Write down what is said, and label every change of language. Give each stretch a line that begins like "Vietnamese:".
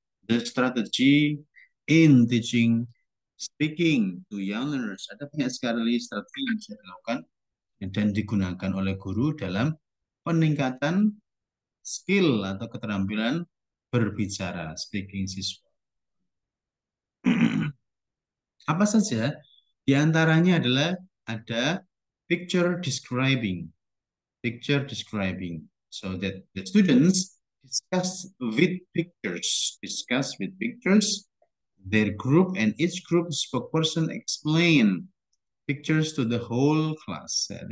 English: The strategy in teaching speaking to young learners.
Indonesian: Ada banyak sekali strategi yang bisa dilakukan dan digunakan oleh guru dalam peningkatan skill atau keterampilan berbicara, speaking siswa. Apa saja? Di antaranya adalah ada picture describing.
English: Picture describing. So that the students discuss with pictures, their group and each group spokesperson explain pictures to the whole class.